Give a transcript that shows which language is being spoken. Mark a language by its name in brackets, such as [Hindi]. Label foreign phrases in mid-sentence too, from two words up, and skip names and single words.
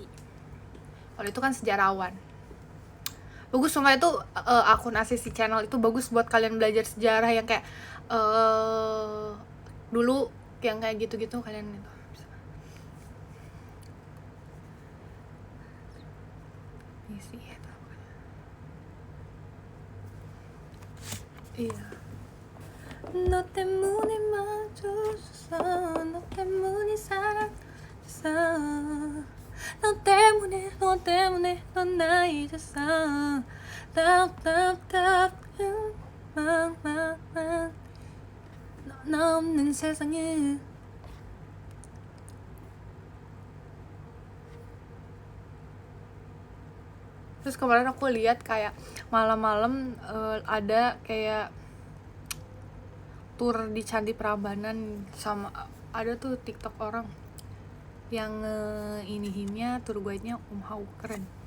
[Indonesian] Kalau itu kan sejarawan. Bagus, sumpah itu akun ACC channel itu bagus buat kalian belajar sejarah yang kayak dulu yang kayak gitu-gitu kalian itu. Misi itu. Iya. [Korean] 너 때문에 멈췄어, 너 때문에 사랑했어, 너 때문에 넌 나 잊었어. 너 없는 세상에. [Indonesian] Terus kemarin aku lihat kayak malam-malam ada kayak tour di Candi Prambanan, sama ada tuh TikTok orang yang inihinnya, [English] tour guide- [Indonesian] nya Hau, keren.